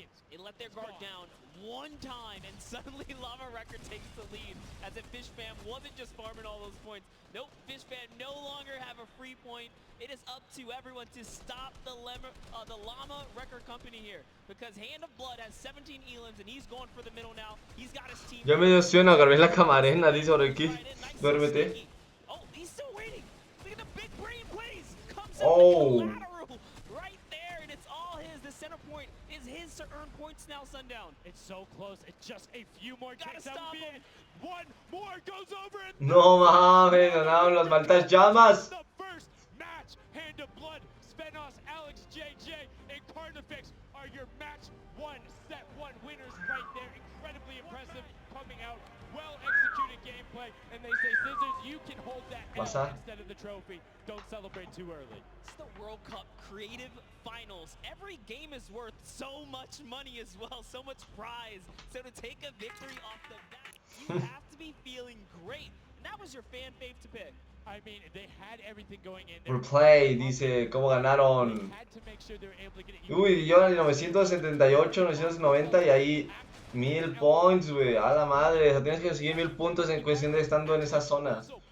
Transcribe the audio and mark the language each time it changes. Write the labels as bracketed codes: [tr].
[en] They let their guard down one time and suddenly Llama Record takes the lead as if Fish Fam wasn't just farming all those points. Nope, Fish Fam no longer have a free point. It is up to everyone to stop the Llama Record Company here because Hand of Blood has 17 elims and he's going for the middle now. He's got his team. [es] Ya me dio sueño, agarré la camarena, dice por aquí. Duérmete. [en] Oh, he's still waiting. Look at the big brain plays. Comes Oh. Right there, and it's all his. The center point is his to earn points now, Sundown. It's so close. It's just a few more kicks. That would be it. One more goes over. And [es] no mames, ganaron las malditas llamas. [en] The first match, Hand of Blood, Spenos, Alex, JJ, and Carnifex are your match one, set one winners right there. Incredibly impressive coming out. Well executed gameplay, and they say, Scissors, you can hold that L instead of the trophy. Don't celebrate too early. It's the World Cup Creative Finals. Every game is worth so much money as well, so much prize. So to take a victory off the bat, you have to be feeling great. And that was your fan fave to pick. I mean, they had everything going in there. [es] Replay, dice, ¿cómo ganaron? Uy, yo en 978, 990 y ahí 1000 points, güey, a la madre. O sea, tienes que conseguir 1000 puntos en cuestión de estando en esa zona.